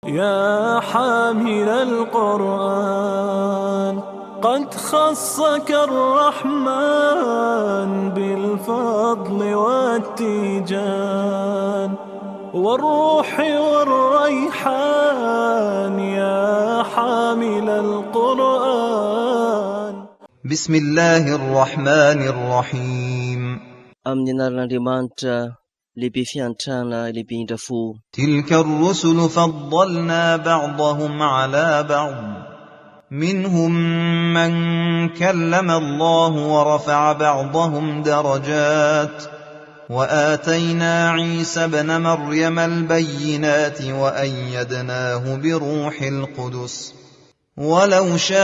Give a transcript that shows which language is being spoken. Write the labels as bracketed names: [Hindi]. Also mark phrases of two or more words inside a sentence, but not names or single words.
[Arabic] يا حامل القرآن قد خصك الرحمن بالفضل والتيجان والروح والريحان يا حامل القرآن. بسم الله الرحمن الرحيم. [Malagasy] Amin'ny anaran'Andriamanitra lehibe fiantrana lehibe indrafo. [Arabic] تلك الرسل فضلنا بعضهم على بعض منهم من كلم الله ورفع بعضهم درجات وآتينا عيسى ابن مريم البينات وأيدناه بروح القدس ولو